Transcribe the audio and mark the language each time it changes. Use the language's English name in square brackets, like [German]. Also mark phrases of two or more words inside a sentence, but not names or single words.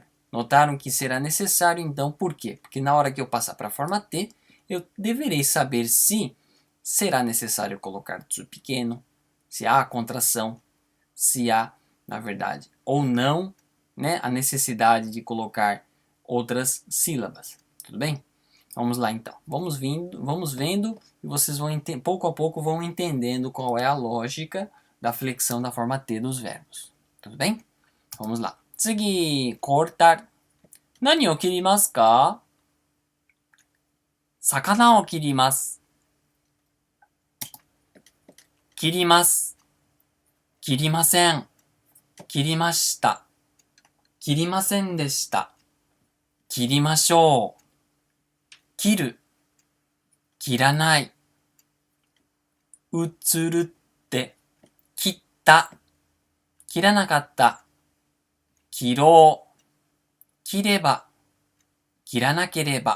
[Portuguese] Notaram que será necessário, então, por quê? Porque na hora que eu passar para a forma T, eu deverei saber se será necessário colocar tsu pequeno, se há a contração, se há, na verdade, ou não, né, a necessidade de colocar outras sílabas. Tudo bem? Vamos lá então. Vamos vendo e vocês vão pouco a pouco vão entendendo qual é a lógica da flexão da forma T dos verbos. Tudo bem? Vamos lá. Tsugi, cortar. [Japanese] 何を切りますか？魚を切ります. Kirimasu. 切りません。切りました. 切りませんでした. 切りましょう。切る。切らない。移るって。切った。切らなかった。切ろう。切れば。切らなければ。